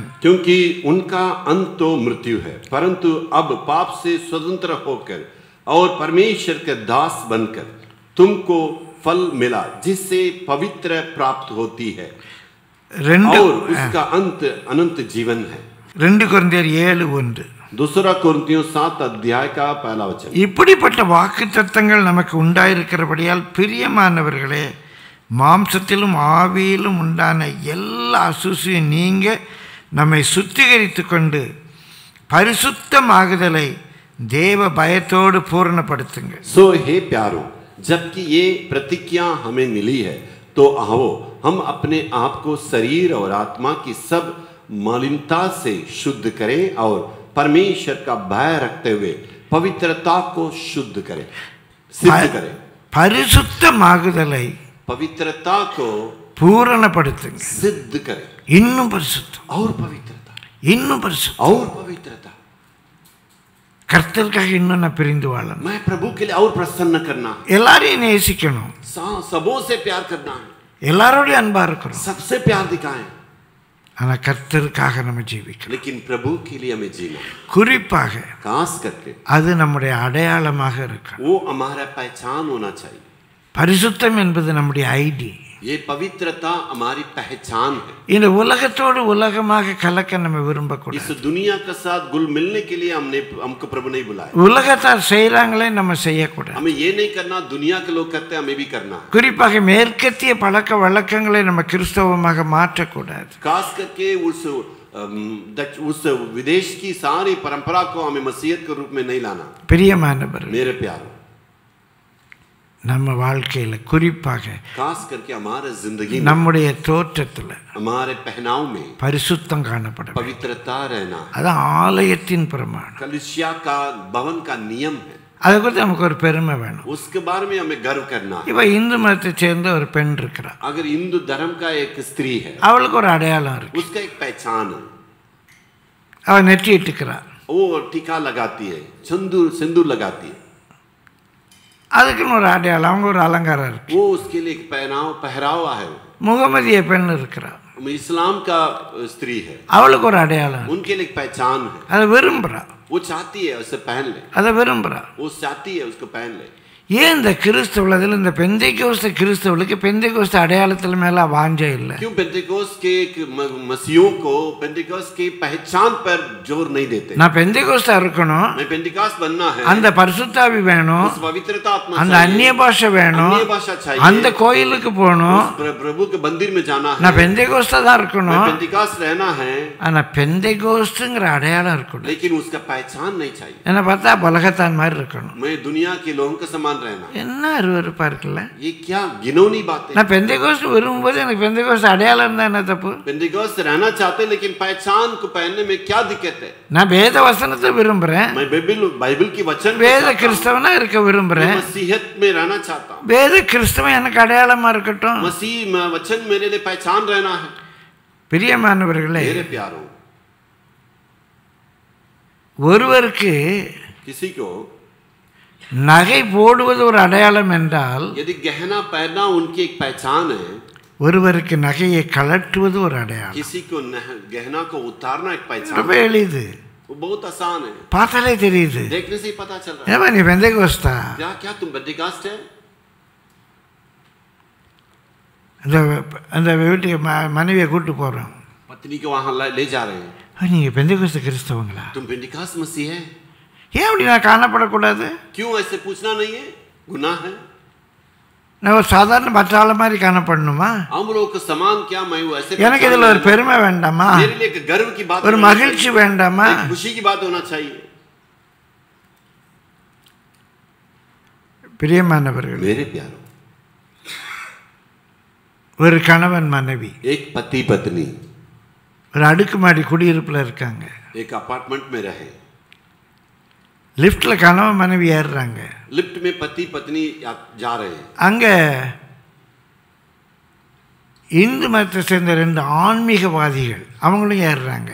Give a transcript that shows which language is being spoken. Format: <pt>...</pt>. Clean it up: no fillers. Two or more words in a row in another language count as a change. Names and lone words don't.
<hi>क्योंकि उनका अंत तो मृत्यु है, परंतु अब पाप से स्वतंत्र होकर और परमेश्वर के दास बनकर तुमको फल मिला जिससे पवित्र प्राप्त होती है और उसका अंत अनंत जीवन है.</hi> <ta>2 கொரிந்தியர் 7:1.</ta> <hi>दूसरा कोरिन्थियों 7 अध्याय का पहला वचन.</hi> <ta>இப்படிப்பட்ட வாக்குத்தத்தங்கள் நமக்கு உண்டாயிருக்கிறபடியால் பிரியமானவர்களே, மாம்சத்திலும் ஆவியிலும் உண்டான எல்லா அசுசியும் நீங்க நம்மை சுத்திகரித்து கொண்டு பரிசுத்தமாகுதலை தேவ பயத்தோடு பூரணப்படுத்துங்க.</ta> <hi>सो हे प्यारो, जबकि ये प्रतिज्ञा हमें मिली है, तो आओ हम अपने आप को शरीर और आत्मा की सब मलिनता से शुद्ध करें और परमेश्वर का भय रखते हुए पवित्रता को शुद्ध करें, सिद्ध करें।</hi> <ta>பரிசுத்தமாகுதலை</ta> <hi>पवित्रता को</hi> <ta>பூரணப்படுத்துங்க,</ta> <hi>सिद्ध करें,</hi> <ta>இன்னும் பரிசுத்தம்,</ta> <hi>और पवित्रता,</hi> <ta>இன்னும் பரிசுத்தம்.</ta> <hi>और पवित्रता।</hi> <ta>கர்த்தருக்காக இன்னும் நான் பிரிந்து வாழணும்.</ta> <hi>मैं प्रभु के लिए और प्रसन्न करना है,</hi> <ta>எல்லாரையும் நேசிக்கணும்,</ta> <hi>सबों से प्यार करना है,</hi> <ta>எல்லாரோடையும் அன்பா இருக்கிறோம்.</ta> <hi>सबसे प्यार दिखाएं,</hi> <ta>ஆனா கர்த்தருக்காக நம்ம ஜீவிக்கணும்.</ta> <hi>लेकिन प्रभु के लिए हमें जीना,</hi> <ta>குறிப்பாக</ta> <hi>खास करके</hi> <ta>அது நம்முடைய அடையாளமாக இருக்கணும்.</ta> <hi>वो हमारा पहचान होना चाहिए।</hi> <ta>பரிசுத்தம் என்பது நம்முடைய ஐடி.</ta> <hi>ये पवित्रता हमारी पहचान है।</hi> <ta>இந்த உலகத்தோடு உலகமாக கலக்க நம்ம விரும்பக்கூடாது.</ta> <hi>इस दुनिया के साथ घुल मिलने के लिए हमको प्रभु नहीं बुलाया।</hi> <ta>உலகத்தார் செய்யறாங்களே நம்ம செய்யக்கூடாது.</ta> <hi>हमें ये नहीं करना, दुनिया के लोग करते हैं हमें भी करना है।</hi> <ta>குறிப்பாக மேற்கத்திய பழக்க வழக்கங்களை நம்ம கிறிஸ்தவமாக மாற்றக்கூடாது.</ta> <hi>खास करके उस विदेश की सारी परंपरा को हमें मसीहत के रूप में नहीं लाना।</hi> <ta>பிரியமானவர்களே,</ta> <hi>मेरे प्यारो,</hi> <ta>நம்ம வாழ்க்கையில குறிப்பாக</ta> <hi>खास करके हमारे जिंदगी में,</hi> <ta>நம்முடைய தோற்றத்துல</ta> <hi>हमारे पहनाव में</hi> <ta>பரிசுத்தம் காணப்பட வேண்டும்.</ta> <hi>पवित्रता रहना</hi> <ta>அது ஆலயத்தின் பிரமாணம்.</ta> <hi>कलीसिया का भवन का नियम है।</hi> <ta>அதை குறித்து நமக்கு ஒரு பெருமை வேணும்.</ta> <hi>उसके बारे में हमें गर्व करना है।</hi> <ta>இப்ப இந்து மதத்தை சேர்ந்த ஒரு பெண் இருக்கிறா,</ta> <hi>अगर हिंदू धर्म का एक स्त्री है,</hi> <ta>அவளுக்கு ஒரு அடையாளம் இருக்கு.</ta> <hi>उसका एक पहचान है,</hi> <ta>அவ நெற்றி இட்டுக்கிறா,</ta> <hi>वो टीका लगाती है, सिंदूर लगाती है,</hi> <ta>அதுக்குன்னு ஒரு அடையாளம், அவங்க ஒரு அலங்காரம் இருக்கு.</ta> <hi>वो उसके लिए एक पहरावा है।</hi> <ta>முகமதிய பெண் இருக்கிறா,</ta> <hi>इस्लाम का स्त्री है,</hi> <ta>அவளுக்கு ஒரு அடையாளம் இருக்கு.</ta> <hi>उनके लिए एक पहचान है।</hi> <ta>அதை விரும்புறா,</ta> <hi>वो चाहती है उसे पहन ले,</hi> <ta>அதை விரும்புறா.</ta> <hi>वो चाहती है उसको पहन ले।</hi> <ta>ஏன் இந்த கிறிஸ்தவத்தில் இந்த பெந்தைக்கோஸ்த கிறிஸ்தவர்களுக்கு பெந்தைக்கோஸ்த அடையாளத்தில் மேல வாஞ்சை இல்லை?</ta> <hi>क्यों पेंटेकोस्ट के मसीहों को पेंटेकोस्ट की पहचान पर जोर नहीं देते?</hi> <ta>நான் பெந்தைக்கோஸ்தா இருக்கணும்,</ta> <hi>मैं पेंटेकोस्ट बनना है,</hi> <ta>அந்த பரிசுத்தாவி வேணும்,</ta> <hi>उस पवित्रता आत्मा</hi> <ta>அந்த</ta> <hi>चाहिए,</hi> <ta>அந்நிய பாஷை வேணும்,</ta> <hi>अन्य भाषा चाहिए,</hi> <ta>அந்த கோயிலுக்கு போகணும்,</ta> <hi>प्रभु के मंदिर में जाना है,</hi> <ta>நான் பெந்தைக்கோஸ்தா தான்</ta> <hi>मैं</hi> <ta>இருக்கணும்.</ta> <hi>पेंटेकोस्ट रहना है,</hi> <ta>ஆனா பெந்தைக்கோஸ்துங்கிற அடையாளம் இருக்கணும்.</ta> <hi>लेकिन उसका पहचान नहीं चाहिए।</hi> <ta>என்ன பார்த்தா பலகத்தான் மாதிரி இருக்கணும்.</ta> <hi>मैं दुनिया के लोगों के समान रहना,</hi> <ta>என்ன அருவருப்பா இருக்குல்ல?</ta> <hi>ये क्या घिनौनी बात है।</hi> <ta>நான் பெந்தைக்கோஸ்து விரும்பும்போது எனக்கு பெந்தைக்கோஸ்து அடையாளம் இருந்தா என்ன தப்பு?</ta> <hi>पेंटेकोस्ट रहना चाहते हैं, लेकिन पहचान को पहनने में क्या दिक्कत है?</hi> <ta>நான் வேத वचனத்தை விரும்புறேன்,</ta> <hi>मैं बाइबल की वचन को</hi> <ta>வேத</ta> <hi>चाहता हूं,</hi> <ta>கிறிஸ்தவனா இருக்க விரும்புறேன்.</ta> <hi>मैं मसीहत में रहना चाहता हूं,</hi> <ta>வேத கிறிஸ்தவன் எனக்கு அடையாளமா இருக்கட்டும்.</ta> <hi>मसीह वचन मेरे लिए पहचान रहना है।</hi> <ta>பிரியமானவர்களே,</ta> <hi>मेरे प्यारों,</hi> <ta>ஒருவருக்கு</ta> <hi>किसी को</hi> <ta>நகை போடுவது ஒரு அடையாளம் என்றால்,</ta> <hi>यदि गहना पहनना उनकी एक पहचान है,</hi> <ta>ஒருவருக்கு நகையை கலட்டுவது ஒரு அடையாளம்.</ta> <hi>किसी को गहना को उतारना एक पहचान</hi> <ta>ரொம்ப</ta> <hi>है।</hi> <ta>எளிது,</ta> <hi>वो बहुत आसान है,</hi> <ta>பார்த்தாலே தெரியுது.</ta> <hi>देखने से ही पता चल रहा है।</hi> <ta>ஏமா நீ பெந்தைக்கோஸ்தா?</ta> <hi>क्या तुम पेंटेकोस्ट है?</hi> <ta>அந்த வீட்டுக்கு மனைவியை கூட்டு போறோம்,</ta> <hi>पत्नी को वहां ले जा रहे हैं,</hi> <ta>நீங்க பெந்தைக்கோஸ்த கிறிஸ்தவங்களா?</ta> <hi>तुम पेंटेकोस्ट मसीह है?</hi> <ta>ஏன் அப்படி நான் காணப்படக்கூடாது?</ta> <hi>क्यों ऐसे पूछना नहीं है? गुनाह है?</hi> <ta>நான் ஒரு சாதாரண மற்ற ஆள மாதிரி காணப்படணுமா?</ta> <hi>हम लोग को समान क्या मैं ऐसे</hi> <ta>எனக்கு இதுல ஒரு பெருமை வேண்டாமா?</ta> <hi>मेरे लिए एक गर्व की बात,</hi> <ta>ஒரு மகிழ்ச்சி வேண்டாமா?</ta> <hi>एक खुशी की बात होना चाहिए।</hi> <ta>பிரியமானவர்களே,</ta> <hi>मेरे प्यारों,</hi> <ta>ஒரு கணவன் மனைவி</ta> <hi>एक पति पत्नी</hi> <ta>ஒரு அடுக்குமாடி குடியிருப்புல இருக்காங்க.</ta> <hi>एक अपार्टमेंट में रहे,</hi> <ta>லிஃப்ட்ல கணவன் மனைவி ஏறுறாங்க.</ta> <hi>लिफ्ट में पति पत्नी जा रहे हैं,</hi> <ta>அங்க இந்து மதத்தை சேர்ந்த 2 ஆன்மீகவாதிகள் அவங்களும் ஏறுறாங்க.</ta>